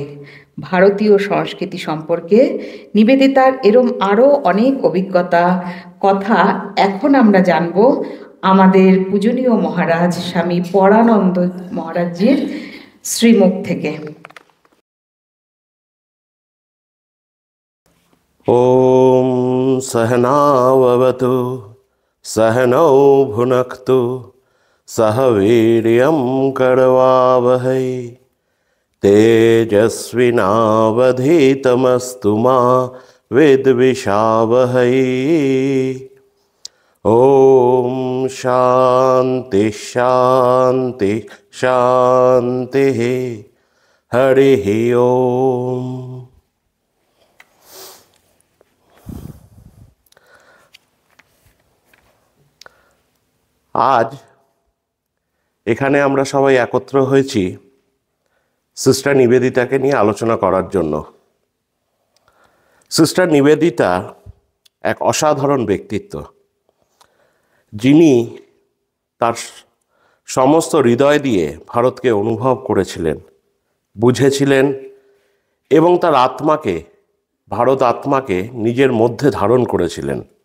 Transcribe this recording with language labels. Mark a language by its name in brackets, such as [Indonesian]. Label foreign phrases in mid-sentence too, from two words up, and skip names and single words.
[Bangla] ভারতীয় সংস্কৃতি সম্পর্কে নিবেদিতার এরম আরও অনেক অভিজ্ঞতা কথা এখন আমরা জানব আমাদের পূজনীয় মহারাজ স্বামী পরানন্দ মহারাজজির শ্রীমুখ থেকে। [Sanskrit] ওম সহনাভবতু सहनौ भुनक्तु सह वीर्यं करवावहै तेजस्विनावधीतमस्तु मा विद्विषावहै। ॐ शान्ति शान्ति शान्तिः। हरिः ओम्। [Bangla] আজ এখানে আমরা সবাই একত্র হয়েছি সিস্টার নিবেদিতাকে নিয়ে আলোচনা করার জন্য। সিস্টার নিবেদিতা এক অসাধারণ ব্যক্তিত্ব, যিনি তার সমস্ত হৃদয় দিয়ে ভারতকে অনুভব করেছিলেন, বুঝেছিলেন এবং তার আত্মাকে, ভারত আত্মাকে নিজের মধ্যে ধারণ করেছিলেন।